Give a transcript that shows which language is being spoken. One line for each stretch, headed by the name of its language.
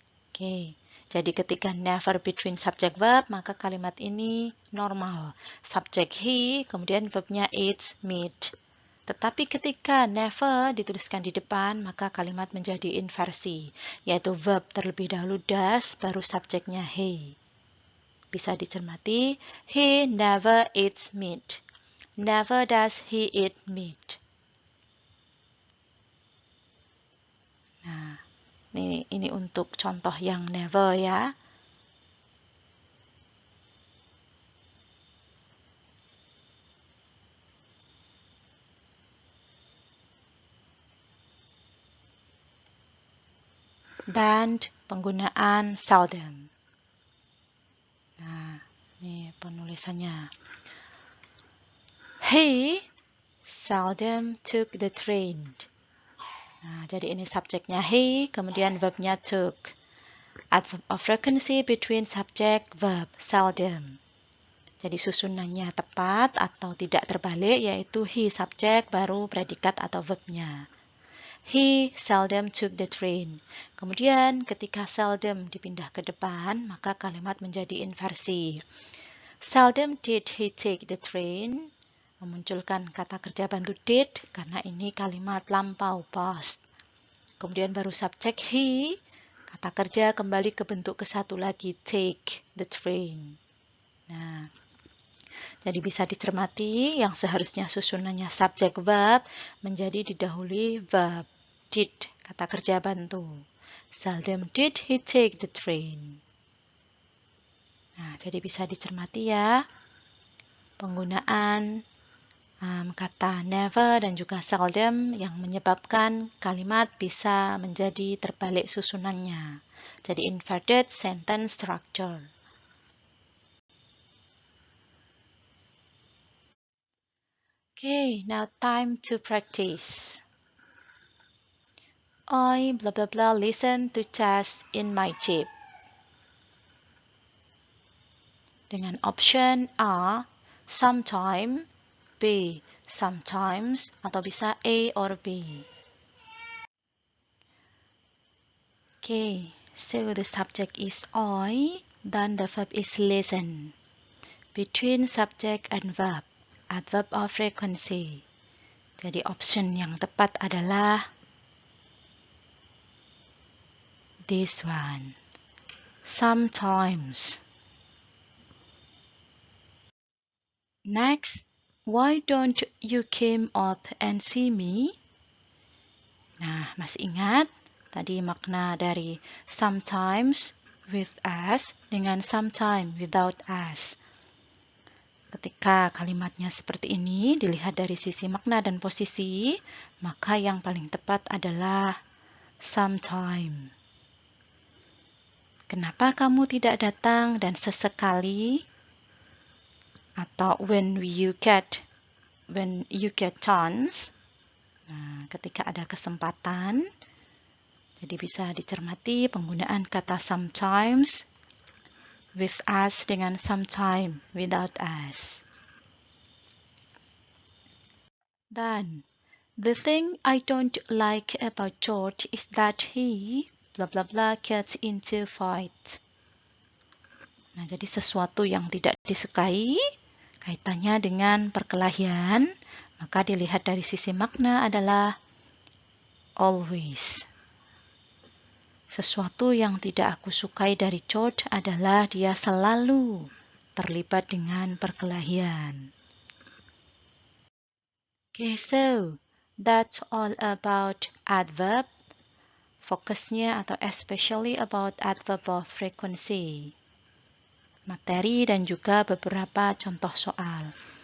Indonesian: Oke, jadi ketika never between subject verb, maka kalimat ini normal. Subject he, kemudian verbnya eats meat. Tetapi ketika never dituliskan di depan, maka kalimat menjadi inversi, yaitu verb terlebih dahulu does, baru subjeknya he.
English: Bisa dicermati, he never eats meat. Never does he eat meat.
Indonesian: Nah, ini untuk contoh yang never ya. Dan penggunaan seldom. Nah, ini penulisannya.
English: He seldom took the train.
Indonesian: Nah, jadi ini subjeknya he, kemudian verbnya took.
English: Adverb of frequency between subject, verb, seldom.
Indonesian: Jadi susunannya tepat atau tidak terbalik, yaitu he subjek baru predikat atau verbnya.
English: He seldom took the train.
Indonesian: Kemudian ketika seldom dipindah ke depan, maka kalimat menjadi inversi.
English: Seldom did he take the train.
Indonesian: Memunculkan kata kerja bantu did karena ini kalimat lampau past. Kemudian baru subjek he, kata kerja kembali ke bentuk ke-1 lagi,
English: take the train.
Indonesian: Nah, Jadi bisa dicermati yang seharusnya susunannya subjek verb menjadi didahului verb. Did, kata kerja bantu.
English: Seldom did he take the train.
Indonesian: Nah, jadi bisa dicermati ya penggunaan kata never dan juga seldom yang menyebabkan kalimat bisa menjadi terbalik susunannya. Jadi
English: inverted sentence structure. Okay, now time to practice. I blah blah blah listen to jazz in my jeep.
Indonesian: Dengan option A, sometime, B, sometimes, atau bisa A or B.
English: Okay, so the subject is I, then the verb is listen. Between subject and verb, adverb of frequency.
Indonesian: Jadi option yang tepat adalah
English: this one. Sometimes. Next, why don't you came up and see me?
Indonesian: Nah, masih ingat tadi makna dari sometimes
English: with us
Indonesian: dengan sometime
English: without us.
Indonesian: Ketika kalimatnya seperti ini dilihat dari sisi makna dan posisi, maka yang paling tepat adalah sometime. Kenapa kamu tidak datang dan sesekali? Atau
English: when you get chance.
Indonesian: Nah, ketika ada kesempatan, jadi bisa dicermati penggunaan kata sometimes
English: with us
Indonesian: dengan sometime
English: without us.
Indonesian: Dan
English: the thing I don't like about George is that he blah blah blah gets into fight.
Indonesian: Nah, jadi sesuatu yang tidak disukai kaitannya dengan perkelahian, maka dilihat dari sisi makna adalah always. Sesuatu yang tidak aku sukai dari George adalah dia selalu terlibat dengan perkelahian.
English: Okay, so that's all about adverb.
Indonesian: Fokusnya atau
English: especially about adverb of frequency.
Indonesian: Materi dan juga beberapa contoh soal.